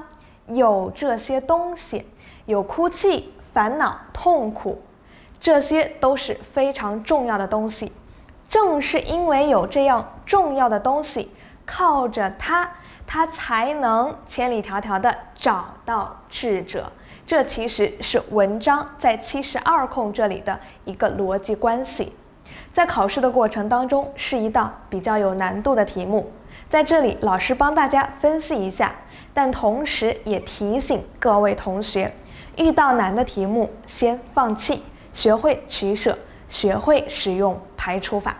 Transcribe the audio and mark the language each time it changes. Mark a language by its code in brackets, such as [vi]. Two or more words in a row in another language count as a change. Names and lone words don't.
[zh] 有這些東西，有哭泣、煩惱、痛苦，這些都是非常重要的東西。正是因為有這樣重要的東西，靠着它，他才能千里迢迢地找到智者。這其實是文章在72空這裡的一個邏輯關係。在考試的過程當中，是一道比較有難度的題目。在這裡，老師幫大家分析一下，但同時也提醒各位同學，遇到難的題目，先放棄，學會取捨，學會使用排除法。